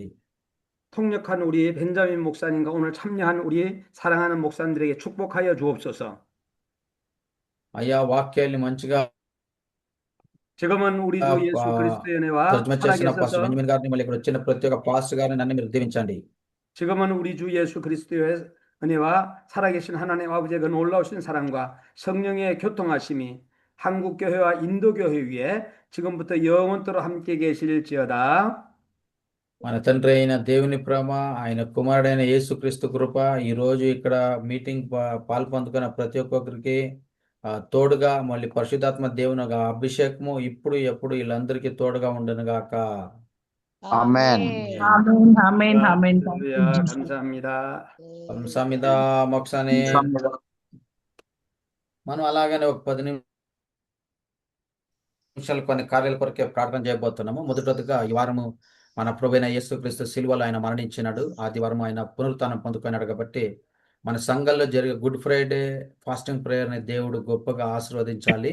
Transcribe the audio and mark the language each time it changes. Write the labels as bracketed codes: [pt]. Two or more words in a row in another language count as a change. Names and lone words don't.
[ko] 통역한 우리 벤자민 목사님과 오늘 참여한 우리 사랑하는 목사님들에게 축복하여 주옵소서. [te] అయ్యా వాక్యాన్ని మంచిగా [ko] 지금은 우리 주 예수 그리스도의 은혜와 [te] తర్జుమా చేసిన పాస్టర్ [ko] 살아계셔서 [te] బెంజమిన్ గారిని మళ్ళీ ఇక్కడ వచ్చిన ప్రతి ఒక్క పాస్టర్ గారిని నన్ను మీరు దీవించండి. [ko] 지금은 우리 주 예수 그리스도의 은혜와 살아계신 하나님 아버지의 그 놀라우신 사랑과 성령의 교통하심이 한국교회와 인도교회 위에 지금부터 영원토록 함께 계실지어다. [te] మన తండ్రి అయిన దేవుని ప్రేమ, ఆయన కుమారుడైన యేసుక్రీస్తు కృప, ఈ రోజు ఇక్కడ మీటింగ్ పాల్పొందుకున్న ప్రతి ఒక్కొక్కరికి తోడుగా మళ్ళీ పరిశుద్ధాత్మ దేవుని అభిషేకము ఇప్పుడు ఎప్పుడు వీళ్ళందరికీ తోడుగా ఉండును గాక. [en] Amen. Amen. Amen. Amen. [ko] 할렐루야, 감사합니다. 감사합니다. 목사님. [te] మనం అలాగనే ఒక 10 నిమిషాలు కొన్ని కార్యాల కొరకే ప్రార్థన చేయబోతున్నాము. మొదటగా ఈ వారము మన ప్రభువైన యేసుక్రీస్తు సిలువలో ఆయన మరణించినాడు. ఆదివారం ఆయన పునరుత్థానం పొందుకున్నాడు కాబట్టి మన సంఘంలో జరిగే [en] Good Friday fasting prayer [te] దేవుడు గొప్పగా ఆశీర్వదించాలి.